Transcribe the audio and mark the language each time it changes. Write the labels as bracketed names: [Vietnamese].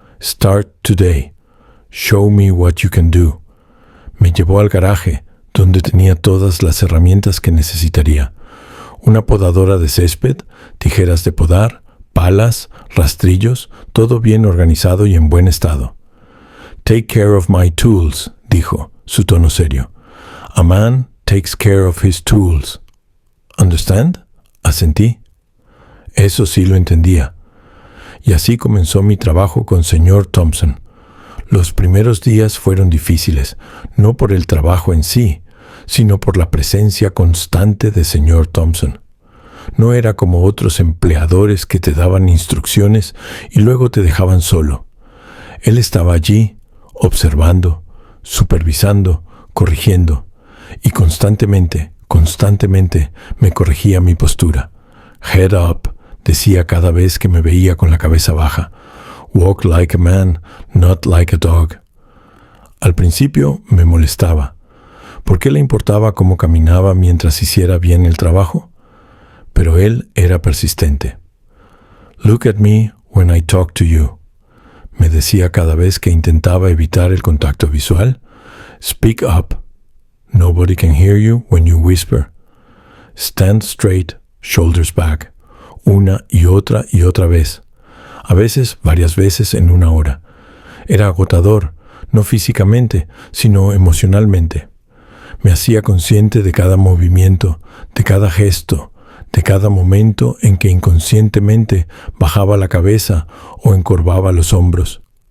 [English] Start today. Show me what you can do. [Spanish] Me llevó al garaje, donde tenía todas las herramientas que necesitaría. Una podadora de césped, tijeras de podar, palas, rastrillos, todo bien organizado y en buen estado. [English] Take care of my tools, [Spanish] dijo, su tono serio. [English] A man takes care of his tools. Understand? [Spanish] Asentí. Eso sí lo entendía. Y así comenzó mi trabajo con señor Thompson. Los primeros días fueron difíciles, no por el trabajo en sí, sino por la presencia constante de señor Thompson. No era como otros empleadores que te daban instrucciones y luego te dejaban solo. Él estaba allí, observando, supervisando, corrigiendo, y constantemente me corregía mi postura. [English] Head up, [Spanish] decía cada vez que me veía con la cabeza baja. [English] Walk like a man, not like a dog. [Spanish] Al principio me molestaba. ¿Por qué le importaba cómo caminaba mientras hiciera bien el trabajo? Pero él era persistente. [English] Look at me when I talk to you, [Spanish] me decía cada vez que intentaba evitar el contacto visual. [English] Speak up, Nobody can hear you when you whisper. Stand straight, shoulders back. [Spanish] Una y otra vez. A veces, varias veces en una hora. Era agotador, no físicamente, sino emocionalmente. Me hacía consciente de cada movimiento, de cada gesto, de cada momento en que inconscientemente bajaba la cabeza o encorvaba los hombros.